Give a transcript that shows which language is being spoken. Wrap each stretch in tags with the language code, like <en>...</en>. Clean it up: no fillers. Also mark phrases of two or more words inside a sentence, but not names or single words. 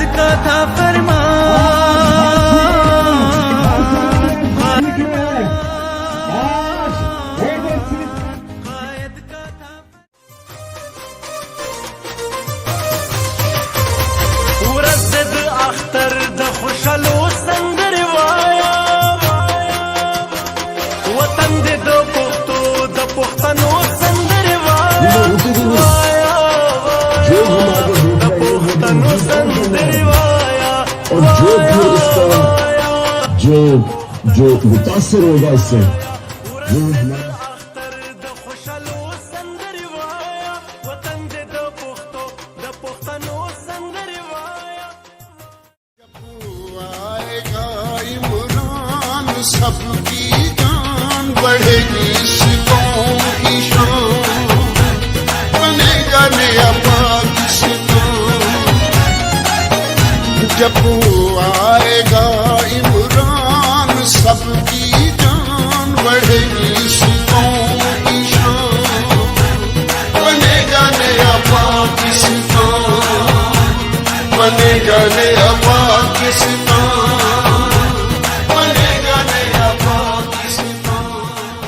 <ur>تھا فرمان.</ur> <ps>ورزد اختر د خوشالو سندروایا وطن دې د پښتو د پښتنو سندروایا د پښتنو سندروایا</ps> <ur>اور جو متاثر ہوگا اس سے وہ</ur> <ps>اختر د خوشالو سندروایا وطن دې د پښتو د پښتنو سندروایا</ps> <ur>آئے گا عمران سب کی جان بڑھے گی سکھوں کی شان بنے گا نیا پاکستان جب آئے گا عمران سب کی جان بڑھے گی سکھوں کی شان بنے گا نیا پاکستان بنے گا نیا پاکستان بنے گا نیا پاکستان.</ur>